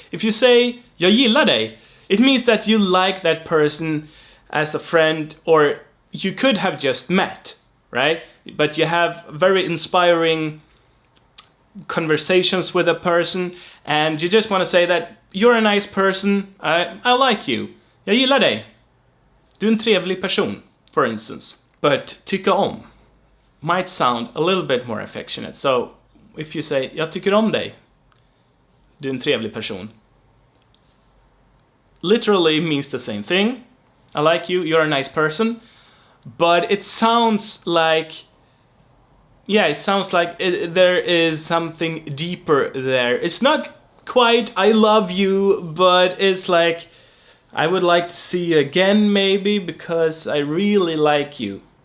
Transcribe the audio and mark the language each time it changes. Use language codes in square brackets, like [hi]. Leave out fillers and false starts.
[en] If you say [sv] jag gillar dig, [en] it means that you like that person as a friend, or you could have just met, right? But you have very inspiring conversations with a person, and you just want to say that you're a nice person, I like you. [sv] Jag gillar dig. Du är en trevlig person, [en] for instance. But tycka om might sound a little bit more affectionate. So if you say [sv] jag tycker om dig, du är en trevlig person, [en] literally means the same thing. I like you, you're a nice person. But it sounds like, there is something deeper there. It's not quite I love you, but it's like I would like to see you again, maybe, because I really like you.